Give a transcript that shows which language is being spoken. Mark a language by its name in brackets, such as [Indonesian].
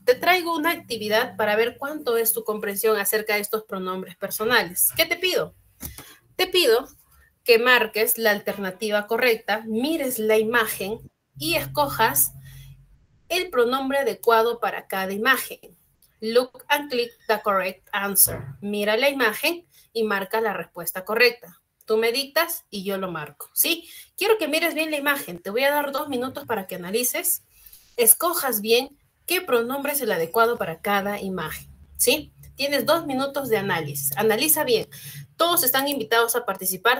[Spanish] Te traigo una actividad para ver cuánto es tu comprensión acerca de estos pronombres personales. ¿Qué te pido? Te pido que marques la alternativa correcta, mires la imagen y escojas el pronombre adecuado para cada imagen. [English] Look and click the correct answer. [Spanish] Mira la imagen y marca la respuesta correcta. Tú me dictas y yo lo marco, ¿sí? Quiero que mires bien la imagen. Te voy a dar 2 minutos para que analices, escojas bien qué pronombre es el adecuado para cada imagen, ¿sí? Tienes 2 minutos de análisis. Analiza bien. Todos están invitados a participar.